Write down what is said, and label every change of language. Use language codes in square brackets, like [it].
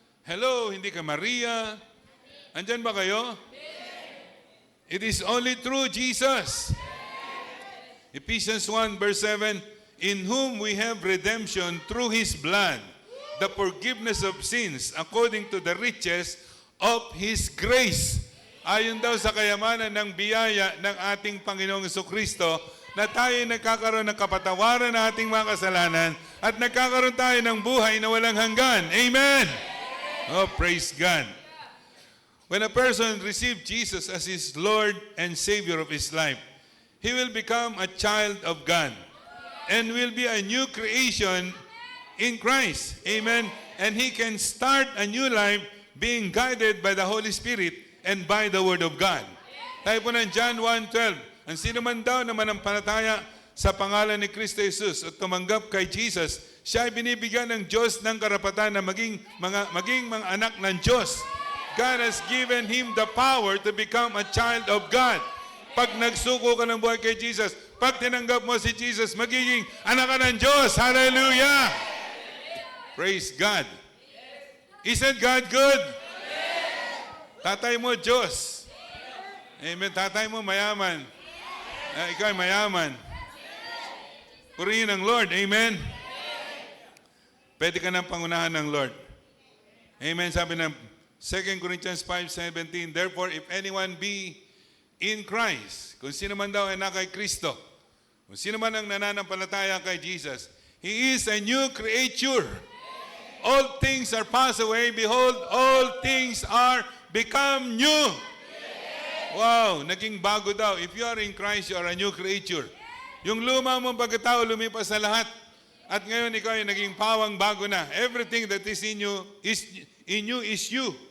[tl] Hello, hindi kay Maria. Andyan ba kayo? [en] It is only through Jesus. Ephesians 1 verse 7, in whom we have redemption through His blood, the forgiveness of sins, according to the riches of His grace. [tl] Ayon daw sa kayamanan ng biyaya ng ating Panginoong Jesucristo, na tayo nagkakaroon ng kapatawaran ng ating mga kasalanan at nagkakaroon tayo ng buhay na walang hanggan. [en] Amen! Oh, praise God. When a person receives Jesus as his Lord and Savior of his life, he will become a child of God and will be a new creation in Christ. Amen. And he can start a new life being guided by the Holy Spirit and by the Word of God. [tl] Tayo po ng John 1:12. Ang sino man daw na manampalataya sa pangalan ni Kristo Jesus at tumanggap kay Jesus, siya ay binibigyan ng Diyos ng karapatan na maging mga anak ng Diyos. [en] God has given him the power to become a child of God. [tl] Pag nagsuko ka ng buhay kay Jesus, pag tinanggap mo si Jesus, magiging anak ka ng Diyos. [en] Hallelujah! Praise God. Isn't God good? [tl] Tatay mo, Diyos. Amen. Tatay mo, mayaman. Ikaw ay mayaman. Purihin ang Lord. Amen. Pwede ka ng pangunahan ng Lord. Amen. Sabi ng 2 Corinthians 5:17, [en] therefore, if anyone be in Christ, [tl] kung sino man daw ay na kay Kristo, kung sino man ang nananampalataya kay Jesus, [en] he is a new creature. All things are passed away. Behold, all things are become new. Wow, [tl] naging bago daw. [en] If you are in Christ, you are a new creature. [tl] Yung luma mong pagkatao lumipas na lahat. At ngayon ikaw ay naging pawang bago na. [en] Everything that is in you is you.